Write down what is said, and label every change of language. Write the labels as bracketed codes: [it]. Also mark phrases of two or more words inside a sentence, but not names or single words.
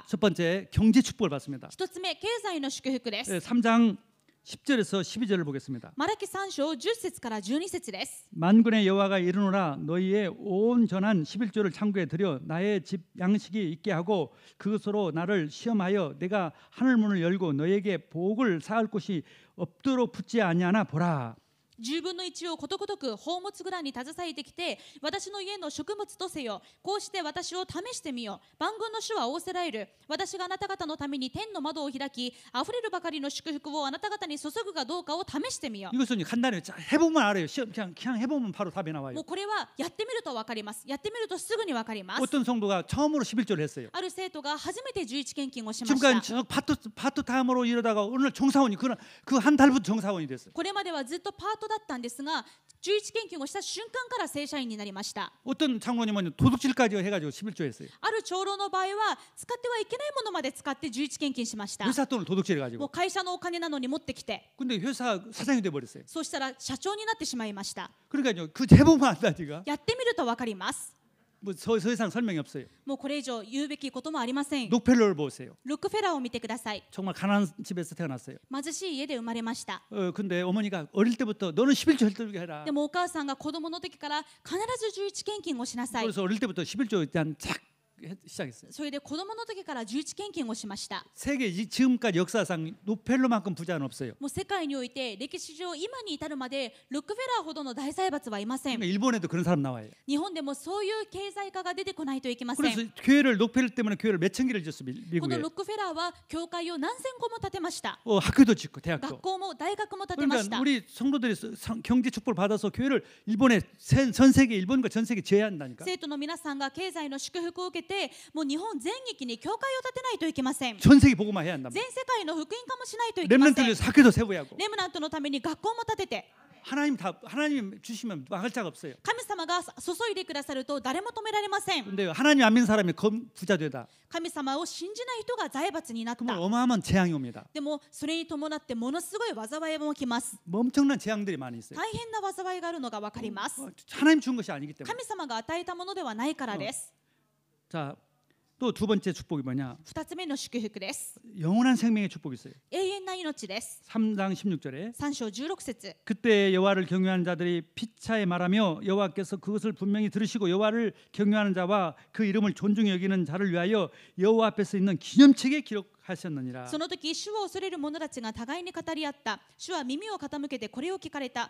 [ko] 첫 번째 경제 축복을 받습니다. [ja] 一つ目、経済の祝福です。 [ko] 3장 10절에서 12절을 보겠습니다. [ja] マラキ3章10節から12節です。 [ko] 만군의 여호와가 이르노라 너희의 온 전한 11조를 창고에 들여 나의 집 양식이 있게 하고 그것으로 나를 시험하여 내가 하늘 문을 열고 너희에게 복을 쌓을 곳이 없도록 붙지 아니하나 보라. [ja] 10 分の1をことごとく宝物蔵に携えてきて私の家の食物とせよ。こうして私を試してみよ。万軍の主は仰せられる。私があなた方のために天の窓を開きあふれるばかりの祝福をあなた方に注ぐかどうかを試してみよ。 [ko] 이것은 간단해요. 자, 해보면 알아요. 그냥 해보면 바로 답이 [ja] も [ko] 나와요. [ja] うこれはやってみると分かります。やってみるとすぐに分かります。 [ko] 어떤 성도가 처음으로 11조를 했어요. [ja] ある生徒が初めて11献金をしまし [ko] 지금까지 [ja] た。 [ko] 저 파트타임으로 이러다가 오늘 정사원이 그 한 달부터 정사원이 됐어요. [ja] これまではずっとパートだったんですが11献金をした瞬間から正社員になりました。 [ko] 어떤 장로님은 도둑질까지 해가지고 11조 했어요. [ja] ある長老の場合は使ってはいけないものまで使って11献金しました。 [ko] 회사 돈을 [ja] もう [ko] 도둑질해가지고. [ja] 会社のお金なのに持ってきて [ko] 근데 회사 사장이 돼버렸어요. [ja] そうしたら社長になってしまいました。 [ko] 그러니까요. 그 해보면 안다니까. [ja] やってみると分かります。 [ko] 뭐 더 이상 설명이 없어요. [ja] もうこれ以上言うべきこともありません。 [ko] 록펠러를 보세요. [ja] ロックフェラーを見てください。 [ko] 정말 가난한 집에서 태어났어요. [ja] 貧しい家で生まれました。 [ko] 근데 어머니가 어릴 때부터 너는 11조 혈들게 해라. [ja] でもお母さんが子供の時から必ず11献金をしなさい。 [ko] 그래서 어릴 때부터 11조에 대한 착 시작했어요. [ja] それで子供の時から11献金をしました。 [ko] 세계 지금까지 역사상 록펠러만큼 부자는 없어요. [ja] もう世界において歴史上今に至るまでロックフェラーほどの大財閥はいません。 [ko] 그러니까 일본에도 그런 사람 나와요. [ja] 日本でもそういう経済家が出てこないといけません。 [ko] 그래서 교회를 록펠러 때문에 교회를 몇 천 개를 지었어요. [ja] こ [ko] 미국에. [ja] のロックフェラーは教会を何千個も建てました。 [ko] 학교도 짓고 [ja] 学 [ko] 대학도. [ja] 校も大学も建てまし [ko] 그러니까 [ja] た。 [ko] 우리 성도들이 경제 축복을 받아서 교회를 일본에 전 세계 일본과 전 세계 제해야 한다니까. [ja] 生徒の皆さんが経済の祝福を受けてもう日本全域に教会を建てないといけません。 [ko] 전 세계 복음화 해야 한다. [ja] 全世界の福音化もしないといけません。 [ko] 렘넌트를 학교도 세워야 하고. [ja] レムナントのために学校も建てて [ko] 하나님 주시면 막을 자가 없어요. [ja] 神様が注いでくださると誰も止められません。 [ko] 근데 하나님 안 믿는 사람이 부자 되다. [ja] 神様を信じない人が財閥になった。 [ko] 그러면 어마어마한 재앙이 옵니다. [ja] でもそれに伴ってものすごい災いも起きます。 [ko] 뭐 엄청난 재앙들이 많이 있어요. [ja] 大変な災いがあるのが分かります。 [ko] 하나님 준 것이 아니기 때문에. [ja] 神様が与えたものではないからです。 [ko] 자, 또 두 번째 축복이 뭐냐? [ja] 2 つ目の祝福です。 [ko] 영원한 생명의 축복이 있어요. [ja] 永遠な命です。 [ko] 3장 16절에 [ja] 3 章16節 [ko] 그때 여호와를 경외하는 자들이 피차에 말하며 여호와께서 그것을 분명히 들으시고 여호와를 경외하는 자와 그 이름을 존중히 여기는 자를 위하여 여호와 앞에서 있는 기념책에 기록하셨느니라. [ja] その時主を恐れる者たちが互いに語り合った。主は耳を傾けてこれを聞かれた。